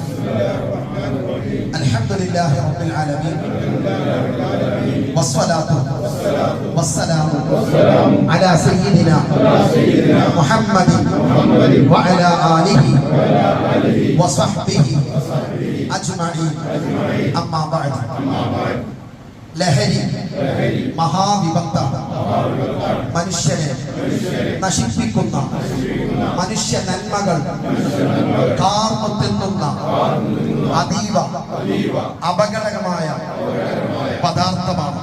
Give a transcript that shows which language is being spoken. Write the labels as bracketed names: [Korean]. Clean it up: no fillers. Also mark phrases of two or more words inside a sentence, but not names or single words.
[Arabic] الحمد لله رب العالمين والصلاة والسلام على سيدنا محمد وعلى آله وصحبه أجمعين. أما بعد. [Malayalam] ലഹരി മഹാവിപത്ത മനുഷ്യനെ നശിപ്പിക്കുന്ന മനുഷ്യ നന്മകൾ കാർന്നുതിന്നുന്ന അതീവ അപകടകരമായ പദാർത്ഥമാണ്.